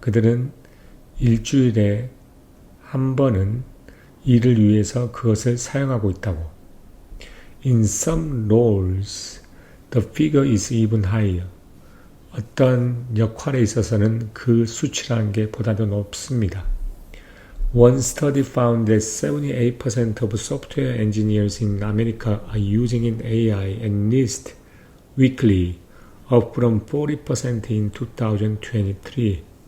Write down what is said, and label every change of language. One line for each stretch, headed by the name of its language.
Korean: 그들은 일주일에 한 번은 일을 위해서 그것을 사용하고 있다고.
English: In some roles, the figure is even higher.
Korean: 어떤 역할에 있어서는 그 수치라는 게 보다 더 높습니다.
English: One study found that 78% of software engineers in America are using AI at least weekly, up from 40% in 2023.